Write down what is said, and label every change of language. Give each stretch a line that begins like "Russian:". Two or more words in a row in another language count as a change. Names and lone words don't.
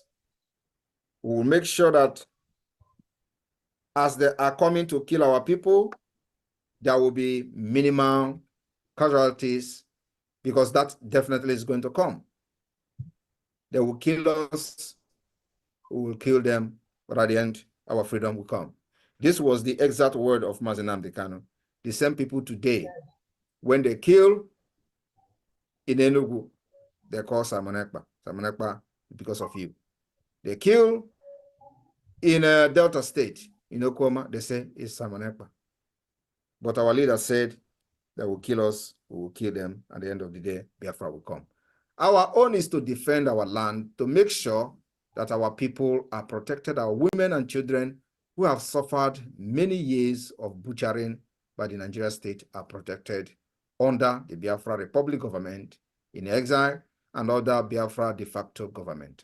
English: We will make sure that as they are coming to kill our people, there will be minimal casualties, because that definitely is going to come. They will kill us, we will kill them, but at the end, our freedom will come. This was the exact word of Mazi Nnamdi Kanu. The same people today, when they kill in Enugu, they call Simon Ekpa. Simon Ekpa because of you. They kill in Delta State, in Oklahoma, they say it's Simon Ekpa. But our leader said they will kill us, we will kill them. At the end of the day, Biafra will come. Our own is to defend our land, to make sure that our people are protected, our women and children who have suffered many years of butchering by the Nigeria state are protected under the Biafra Republic government in exile and other Biafra de facto government.